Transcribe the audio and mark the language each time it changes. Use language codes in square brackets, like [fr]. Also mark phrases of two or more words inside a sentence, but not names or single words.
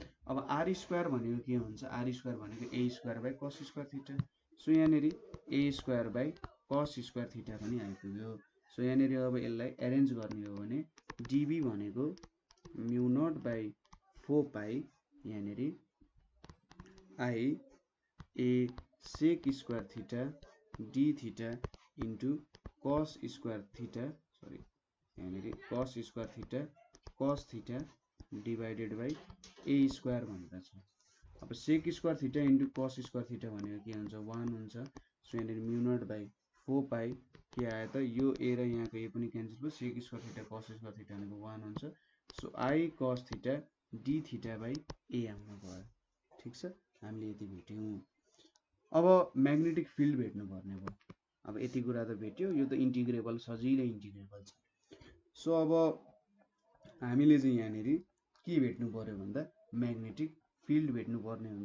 [en] अब R square [ne] भनेको के हुन्छ, [en] R square भनेको a square by cos square theta. सो यहाँनेरि a square by cos square theta [ne] पनि आइपुग्यो। [en] सो [ne] यहाँनेरि अब यसलाई एरेन्ज गर्ने हो भने [en] डीबी भनेको mu naught by 4 pi यहाँनेरि I a sec square theta d theta into cos square theta, sorry, यहाँनेरि cos square theta cos theta divided by a square [ne] भनेर छ। [en] अब sec square theta into cos square theta [ne] भनेको के हुन्छ 1 हुन्छ। सो यहाँनेरि [en] mu naught by 4 pi [ne] के आयो त यो a र यहाँको a पनि क्यान्सल भयो, sec square theta cos square theta भनेको 1 हुन्छ। [en] सो I cos theta d theta by a [ne] आउनु भयो। ठीक छ, हामीले यति भेट्यौँ। अब [en] magnetic field [ne] भेट्नु पर्ने भयो। अब यति कुरा त भेट्यो, यो त इन्टिग्रेबल सजिलै इन्टिग्रेबल छ। सो अब हामीले चाहिँ यहाँनेरि के भेट्नु पर्यो भन्दा [en] magnetic field [ne] भेट्नु पर्ने हुन्छ।